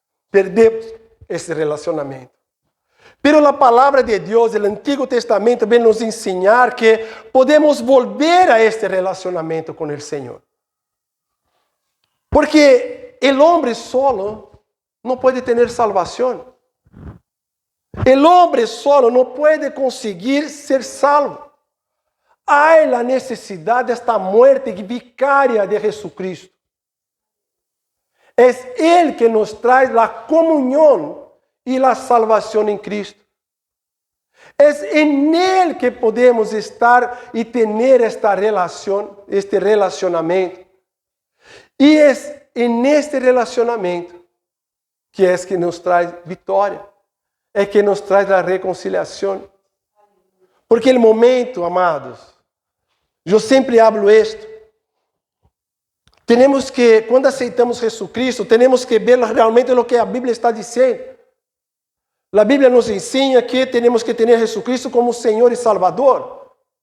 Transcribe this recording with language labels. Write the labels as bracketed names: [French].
[Portuguese] Perdemos esse relacionamento. Pero a palavra de Deus, o Antigo Testamento, vem nos ensinar que podemos volver a este relacionamento com o Senhor. Porque o homem solo não pode ter salvação. [Spanish] El hombre solo no puede conseguir ser salvo. Hay la necesidad de esta muerte vicaria de Jesucristo. Es Él que nos trae la comunión y la salvación en Cristo. Es en Él que podemos estar y tener esta relación, este relacionamiento. Y es en este relacionamiento que es que nos trae victoria. [Portuguese] É que nos traz a reconciliação. Porque o momento, amados, eu sempre hablo isto. Temos que, quando aceitamos Jesucristo, temos que ver realmente o que a Bíblia está dizendo. A Bíblia nos ensina que temos que ter Jesucristo como Senhor e Salvador.